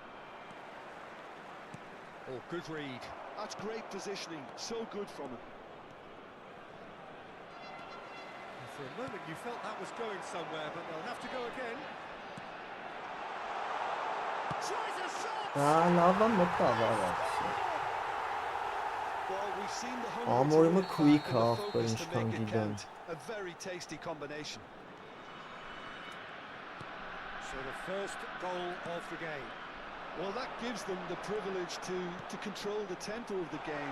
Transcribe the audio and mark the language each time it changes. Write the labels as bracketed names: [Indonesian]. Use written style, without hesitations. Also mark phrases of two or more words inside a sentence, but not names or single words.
[English] Oh, good read. That's great positioning, so good from him. For a moment you felt that was going somewhere, but they'll have to go again. Tries a shot! [Armenian] Լավ է մտավ արածը։ [English] Well, we've seen the [Armenian] Ամորիմը [English] hunger to quick get back and the [Armenian] ախպեր [English] focus to [Armenian] ինչքան [English] make it [Armenian] գիտեմ։ [English] count. A very tasty combination. So the first goal of the game. Well, that gives them the privilege to control the tempo of the game.